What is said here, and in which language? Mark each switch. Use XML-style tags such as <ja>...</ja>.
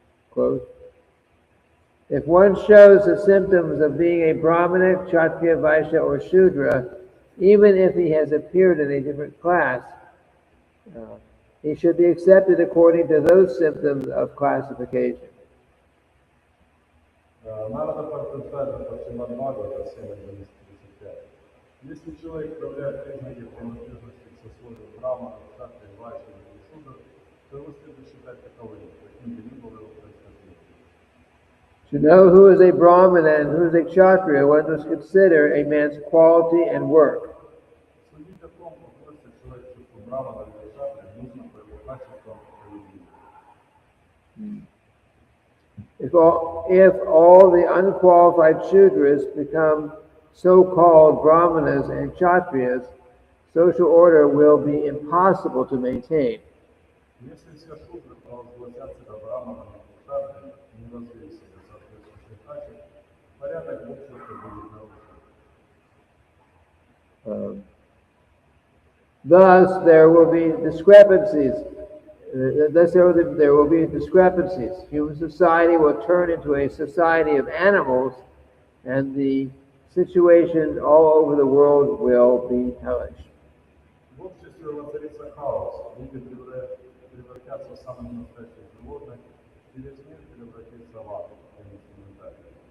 <en>quote, if one shows the symptoms of being a Brahmana, Kshatriya, Vaishya, or Shudra, even if he has appeared in a different class, he should be accepted according to those symptoms of classification.</en> <ru>Надо подтверждать по Srimad-bhagavatam 7.11.35. Если человек проявляет признаки принадлежности к сословию Брахмана, Кшатрия, Вайшья или Шудра, то его следует считать таковым, каким бы ни было его происхождение.</ru> <en>To know who is a Brahmana and who is a Kshatriya, one must consider a man's quality and work.</en> <ru>Судить о том, относится человек к чувству Брахмана или Кшатрия, нужно по его качествам поведения.</ru> <en>If all the unqualified Shudras become so-called Brahmanas and Kshatriyas, social order will be impossible to maintain.</en> <ru>Если все шудры провозгласят себя Брахманами и Кшатриями и не развеют себя соответствующих качеств, порядок в обществе будет нарушен.</ru> <en>Thus, there will be discrepancies. There will be discrepancies. Human society will turn into a society of animals, and the situation all over the world will be hellish.</en> <ru>В обществе воцарится хаос, люди превратятся в самых настоящих животных, и весь мир превратится в ад, конец комментария.</ru>